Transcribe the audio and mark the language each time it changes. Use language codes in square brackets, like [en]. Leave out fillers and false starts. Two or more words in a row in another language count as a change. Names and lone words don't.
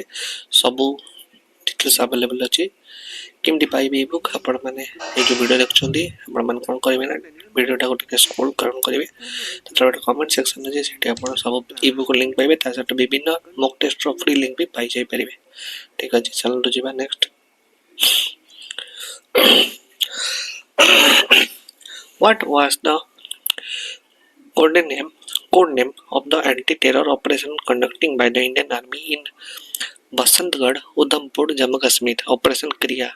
[or] ସବୁ [en] details available [or] ଅଛି। କେମିତି ପାଇବେ ଇ ବୁକ୍? ଆପଣମାନେ ଏଇ ଯେଉଁ ଭିଡ଼ିଓ ଦେଖୁଛନ୍ତି ଆପଣମାନେ କ'ଣ କରିବେ ନା ଭିଡ଼ିଓଟାକୁ ଟିକେ ସ୍କ୍ରୋଲ୍ କରିବେ। ତାପରେ ଗୋଟେ [en] comment section [or] ଅଛି, ସେଠି ଆପଣ ସବୁ [en] e-book link [or] ପାଇବେ। ତା ସହିତ ବିଭିନ୍ନ [en] mock test free link [or] ବି ପାଇଯାଇପାରିବେ। ଠିକ୍ ଅଛି, ଚାଲନ୍ତୁ ଯିବା ନେକ୍ସଟ। [en] What was the code name of the anti-terror operation conducting by the Indian Army in Basantgarh, Udhampur, Jammu Kashmir? Operation Kriya.